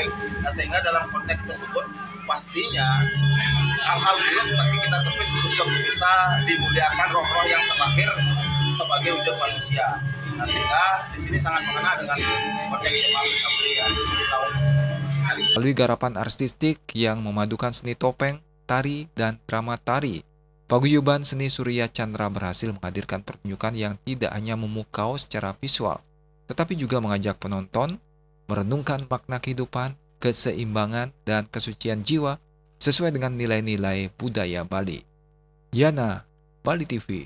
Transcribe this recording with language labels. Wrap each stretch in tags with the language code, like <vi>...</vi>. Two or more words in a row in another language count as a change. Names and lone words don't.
<id>Nah, sehingga dalam konteks tersebut pastinya hal-hal buruk pasti kita tepis untuk bisa dimuliakan roh-roh yang terlahir sebagai wujud manusia. Nah, sehingga di sini sangat mengena dengan konteks tema PKB di tahun kali ini. Melalui garapan artistik yang memadukan seni topeng, tari, dan drama tari, paguyuban seni Surya Chandra berhasil menghadirkan pertunjukan yang tidak hanya memukau secara visual, tetapi juga mengajak penonton merenungkan makna kehidupan, keseimbangan, dan kesucian jiwa sesuai dengan nilai-nilai budaya Bali. Yana, Bali TV.</id>